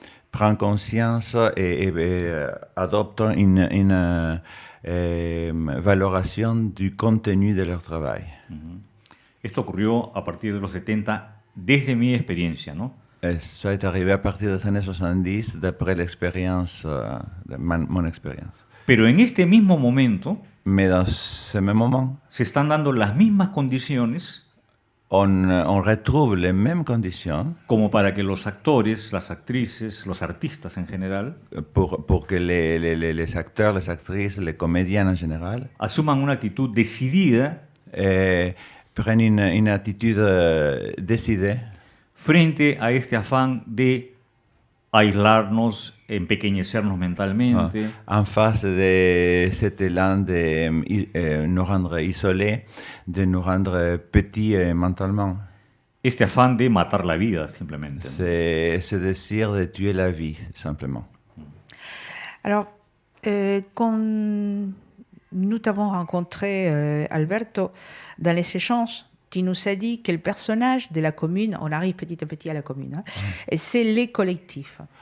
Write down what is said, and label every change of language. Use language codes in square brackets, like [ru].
[fr] prend conscience et adopte une valoration du contenu de leur travail. [es] Esto ocurrió a partir de los 70, desde mi experiencia, ¿no? [fr] Ça est arrivé à partir des années 70, d'après l'expérience, mon expérience. [es] Pero en este mismo momento [fr] Mais dans ce même moment, [es] se están dando las mismas condiciones [fr] on retrouve les mêmes conditions [es] como para que los actores, las actrices, los artistas en general [fr] pour que les acteurs, les actrices, les comédiens en général [es] asuman una actitud decidida [fr] prennent une attitude décidée [es] frente a este afán de aislarnos, empequeñecernos mentalmente, [fr] en face de cet élan de nous rendre isolés, de nous rendre petits mentalement. [es] este afán de matar la vida simplemente, ¿no? [fr] C'est ce désir de tuer la vie, simplement. Alors, quand nous t'avons rencontré, Alberto, dans les échanges, tu nous as dit que le personnage de la commune, on arrive petit à petit à la commune, hein, et c'est les collectifs.